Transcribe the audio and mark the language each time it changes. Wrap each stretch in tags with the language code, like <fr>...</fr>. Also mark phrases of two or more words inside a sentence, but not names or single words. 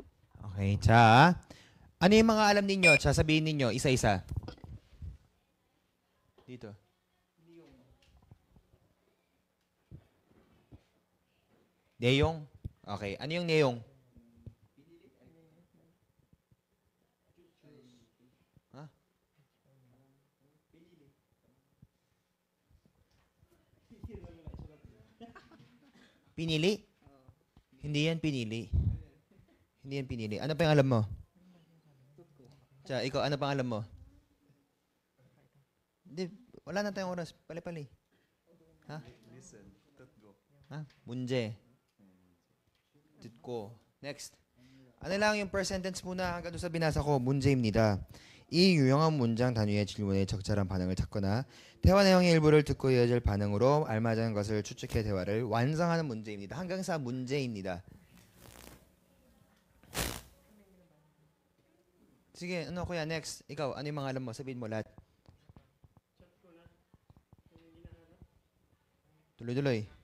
<en>Okay,</en> <ko>자.</ko> <tl>Ano yung mga alam ninyo? Sabihin ninyo, isa-isa. Dito. Neyong? Okay. Ano yung neyong? Ha? Pinili? Hindi yan pinili. Hindi yan pinili. Ano pa yung alam mo? Tiya, ikaw, ano pang alam mo? Hindi, wala na tayong oras. Pali-pali. Ha? Listen,</tl> <ko>듣고. Ha? 문제. 듣고.</ko> <en>Next.</en> <tl>Ano lang yung</tl> <en>first sentence</en> <tl>muna hanggang doon sa binasa ko.</tl> <ko>문제입니다. 이 유용한 문장 단위의 질문에 적절한 반응을 찾거나 대화 내용의 일부를 듣고 이어질 반응으로 알맞은 것을 추측해 대화를 완성하는 문제입니다.</ko> <tl>hanggang sa</tl> <ko>문제입니다.</ko> <tl>Sige, ano kuya, next. Ikaw, ano yung mga alam mo? Sabihin mo lahat. Tuloy-tuloy.</tl>